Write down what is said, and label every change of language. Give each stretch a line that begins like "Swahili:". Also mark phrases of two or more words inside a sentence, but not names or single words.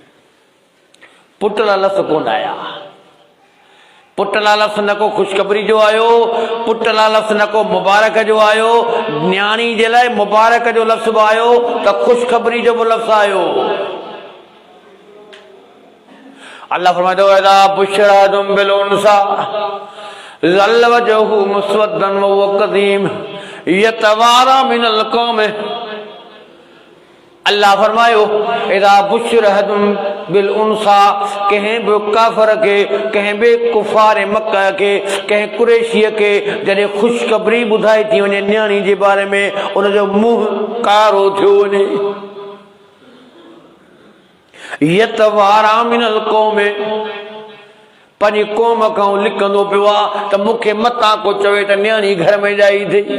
Sindhi: पुट लाइ लफ़्ज़ कोन आया, पुट लाइ लफ़्ज़ न को ख़ुशख़बरी जो आयो, पुट लाइ लफ़्ज़ न को मुबारक जो आयो, न्याणी जे लाइ मुबारक जो लफ़्ज़ बि आयो त ख़ुशख़बरी जो बि लफ़्ज़ आयो। अल्लाह फरमाए थो
Arabic: إذا بشرتم بالأنثى ظل وجهه مسودا وهو كظيم يتوارى من القوم.
Sindhi: अल्लाह फरमायो
Arabic: إذا بشرتم بالأنثى,
Sindhi: कंहिं बि काफ़र खे, कंहिं बि कुफ़ार मक्का खे, कंहिं कुरैशीअ खे जॾहिं ख़ुशख़बरी ॿुधाई थी वञे न्याणी जे बारे में, उनजो मुंहुं कारो थियो वञे।
Arabic: يتوارى من القوم,
Sindhi: पंहिंजी क़ौम खां लिकंदो पियो आहे त मूंखे मतां को चवे त न्याणी घर में ॼाई थी।